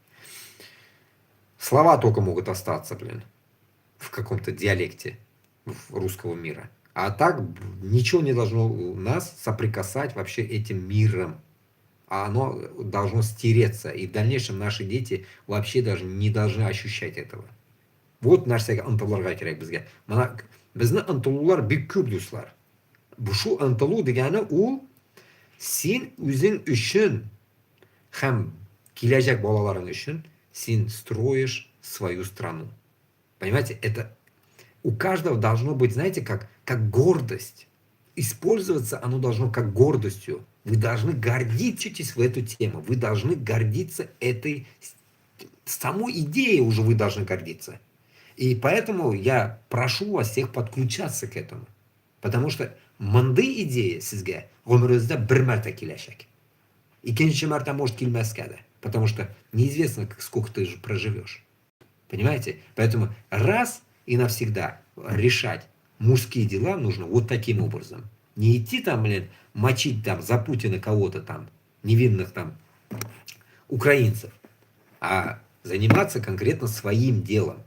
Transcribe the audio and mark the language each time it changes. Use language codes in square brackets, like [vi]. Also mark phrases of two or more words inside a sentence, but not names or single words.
[ru] Слова только могут остаться, блин, в каком-то диалекте русского мира. А так ничего не должно нас соприкасать вообще этим миром. А оно должно стереться. И в дальнейшем наши дети вообще даже не должны ощущать этого. [tt] Вот нәрсеге ынтылырга керек безгә. Мына безне ынтылулар бик күп, дуслар. Шу ынтылу дигәне ул син үзең өчен һәм киләчәк балаларың өчен син [ru] строишь свою страну. Понимаете, это у каждого должно быть, знаете, как гордость. Использоваться оно должно как гордостью. Вы должны гордитесь в эту тему. Вы должны гордиться этой самой идеей уже вы должны гордиться. И поэтому я прошу вас всех подключаться к этому. Потому что [tt] мындай идея сезгә гомерегездә бер мәртә киләчәк. Икенче мәртә может килмәскә дә. [ru] Потому что неизвестно, сколько ты же проживешь. Понимаете? Поэтому раз и навсегда решать мужские дела нужно вот таким образом. Не идти там, блин, мочить там за Путина кого-то там, невинных там украинцев, а заниматься конкретно своим делом.